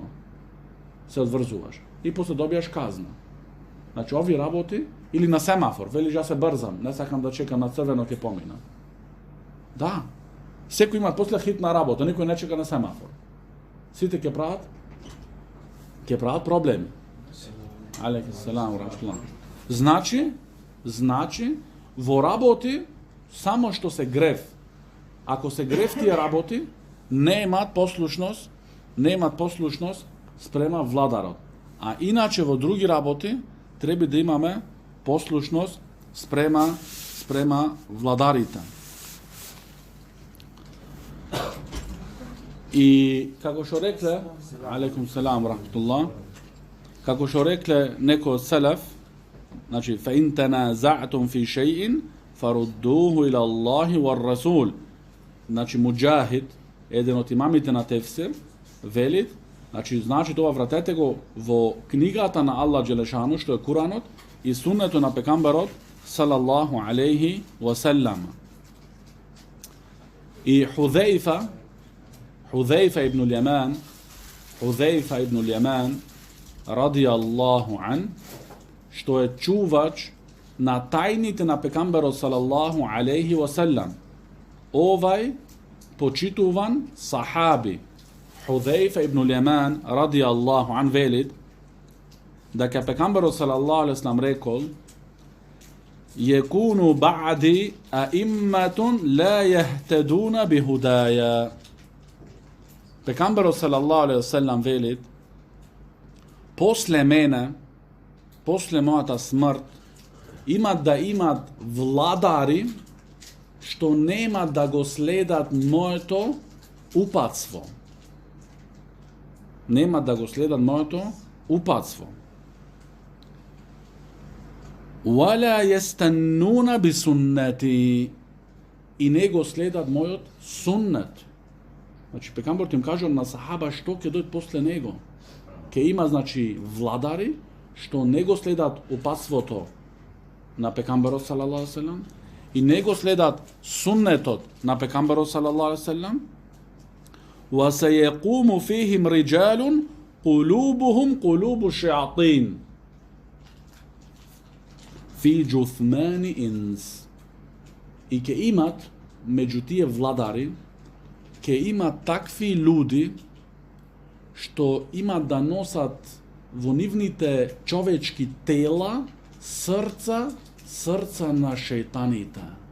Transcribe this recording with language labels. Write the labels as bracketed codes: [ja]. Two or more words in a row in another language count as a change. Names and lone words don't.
[mk] Се одврзуваш. И после добијаш казна. Значи ови работи, или на семафор, велиш ја се брзам, не сакам да чекам на црвено ќе помина. Да. Секој има после хитна работа, никој не чека на семафор. Сите ќе прават проблеми. [ar] عليكم السلام ورحمة الله. [mk] Значи во работи само што се грев. Ако се грев тие работи, немаат послушност спрема владарот. А иначе во други работи треба да имаме послушност спрема владарите. И како што рекле, [ar] عليكم السلام ورحمة الله, [mk] како што рекле некој од селеф, значи [ar] فإن تنازعتم في شيء فردوه إلى الله والرسول. [mk] Значи Муџахид, еден од имамите на тефсир, велит, значи тоа вратете го во книгата на [ar] الله جل شأنه, [mk] што е Куранот, и суннето на пекамберот [ar] صلى الله عليه وسلم. [mk] И Худзаифа ибн Al-Yaman [ar] رضي الله عنه, [mk] што е чувач на тајните на пекамберот [ar] صلى الله عليه وسلم. [mk] Овај почитуван сахаби Худзаифа ибн Al-Yaman [ar] رضي الله عنه [mk] велит дека пекамберот [ar] صلى الله عليه وسلم [mk] рекол: [ar] "يكون بعدي أئمة لا يهتدون بهداي." [mk] Пекамберот [ar] صلى الله عليه وسلم [mk] велит: после мене, после мојата смрт, имат владари што нема да го следат моето упатство. [ar] ولا يستنون بسنتي, [mk] и не го следат мојот суннет. Значи пекамберот им кажал на сахаба што ќе дојде после него. Ке има, значи, владари што не го следат упатството на пекамберот [ar] صلى الله عليه وسلم [mk] и не го следат суннетот на пекамберот [ar] صلى الله عليه وسلم. وسيقوم فيهم رجال قلوبهم قلوب الشياطين في جثمان إنس. [mk] И ке имат меѓу тие владари, ке имат такви луди што има да носат во нивните човечки тела срца на шејтаните.